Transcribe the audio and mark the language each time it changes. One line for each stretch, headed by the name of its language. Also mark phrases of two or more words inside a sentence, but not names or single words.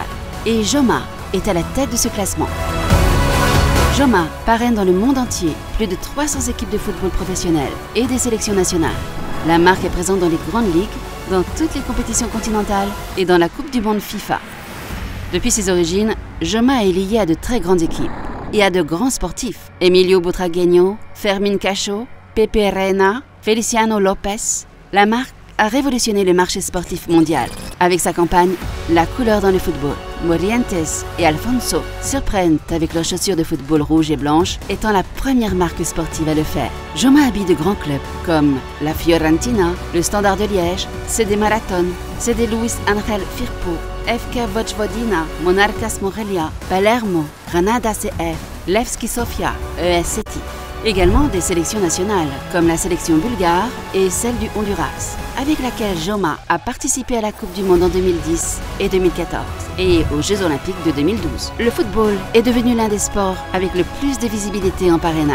French: Et Joma est à la tête de ce classement. Joma parraine dans le monde entier plus de 300 équipes de football professionnelles et des sélections nationales. La marque est présente dans les grandes ligues, dans toutes les compétitions continentales et dans la Coupe du Monde FIFA. Depuis ses origines, Joma est lié à de très grandes équipes et à de grands sportifs. Emilio Butragueño, Fermín Cacho, Pepe Reina, Feliciano López. La marque a révolutionné le marché sportif mondial avec sa campagne « La couleur dans le football ». Morientes et Alfonso surprennent avec leurs chaussures de football rouges et blanches, étant la première marque sportive à le faire. Joma habille de grands clubs comme la Fiorentina, le Standard de Liège, CD Marathon, CD Luis Ángel Firpo, FK Vojvodina, Monarcas Morelia, Palermo, Granada CF, Levski Sofia, ES Sétif. Également des sélections nationales, comme la sélection bulgare et celle du Honduras, avec laquelle Joma a participé à la Coupe du Monde en 2010 et 2014, et aux Jeux Olympiques de 2012. Le football est devenu l'un des sports avec le plus de visibilité en parrainage.